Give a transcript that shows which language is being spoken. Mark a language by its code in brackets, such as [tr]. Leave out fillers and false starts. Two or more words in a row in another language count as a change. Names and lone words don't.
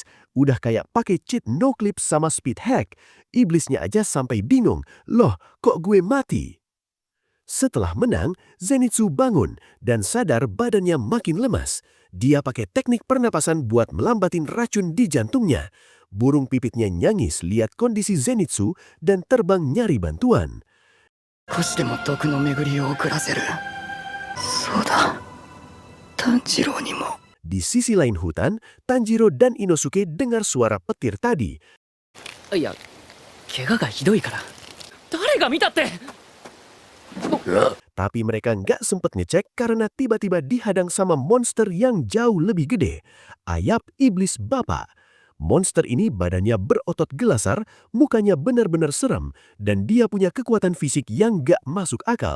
[id] Udah kayak pakai [en] cheat no clip [id] sama [en] speed hack. [id] Iblisnya aja sampai bingung, loh kok gue mati? Setelah menang, Zenitsu bangun dan sadar badannya makin lemas. Dia pakai teknik pernapasan buat melambatin racun di jantungnya. Burung pipitnya nyangis lihat kondisi Zenitsu dan terbang nyari bantuan. [ja] 少しでも毒の巡りを遅らせる。そうだ。炭治郎にも。 [id] Di sisi lain hutan, Tanjiro dan Inosuke dengar suara petir tadi. [ja] いや、怪我がひどいから。誰が見たって。 [id] Tapi mereka nggak sempet ngecek karena tiba-tiba dihadang sama monster yang jauh lebih gede. Ayap iblis bapa. Monster ini badannya berotot gelasar, mukanya benar-benar serem, dan dia punya kekuatan fisik yang nggak masuk akal.